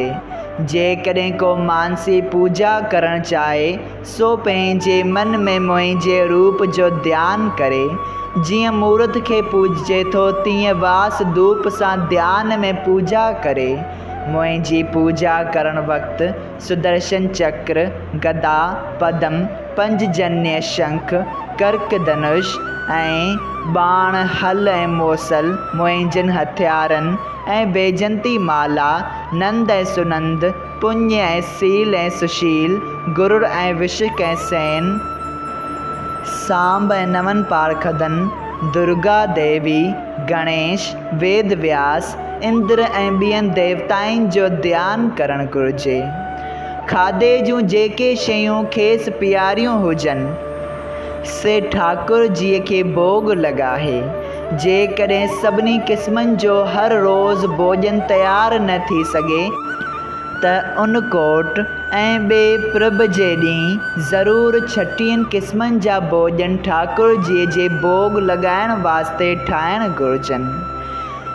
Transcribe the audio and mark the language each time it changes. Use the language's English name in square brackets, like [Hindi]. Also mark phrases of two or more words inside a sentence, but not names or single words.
[Sindhi] जेकॾहिं को मानसी पूजा करणु चाहे सो पंहिंजे मन में मुंहिंजे रूप जो ध्यानु करे, जीअं मूर्त खे पूॼिजे थो तीअं वास धूप सां ध्यान में पूजा करे। मुंहिंजी पूजा करण वक़्तु सुदर्शन चक्र, गदा, पदम, पंजजन्य शंख, कर्क धनुष ऐं बाण, हल ऐं मोसल मुंहिंजनि हथियारनि ऐं बैजंती माला, नंद ऐं सुनंद, पुण्य ऐं सील ऐं सुशील, गुरुड़ ऐं विशिक ऐं सेन, सांब ऐं नवनि पारखदनि, दुर्गा देवी, गणेश, वेद व्यास, इंद्र ऐं ॿियनि देवताउनि जो ध्यानु करणु घुरिजे। खाधे जूं जेके शयूं खेसि प्यारियूं हुजनि से ठाकुर जीअ खे भोग लॻाए। जेकॾहिं सभिनी क़िस्मनि जो हर रोज़ु भोजन तयारु न थी सघे त उन कोट ऐं ॿिए प्रभ जे ॾींहुं ज़रूरु 36 क़िस्मनि जा भोजन ठाकुर जीअ जे भोग लॻाइण वास्ते ठाहिणु घुरिजनि।